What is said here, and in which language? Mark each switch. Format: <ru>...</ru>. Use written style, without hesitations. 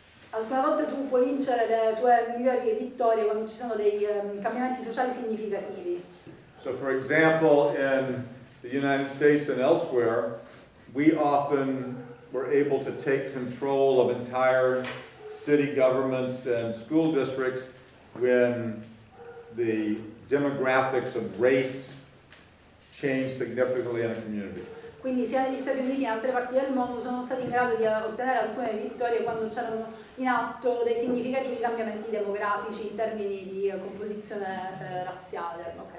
<it>Alcune volte tu puoi vincere le tue migliori vittorie quando ci sono dei cambiamenti sociali significativi.</it> <en>So for example, in the United States and elsewhere, we often were able to take control of entire city governments and school districts when the demographics of race changed significantly in a community.</en> <it>Quindi sia negli Stati Uniti che in altre parti del mondo sono stati in grado di ottenere alcune vittorie quando c'erano in atto dei significativi cambiamenti demografici in termini di composizione razziale.</it>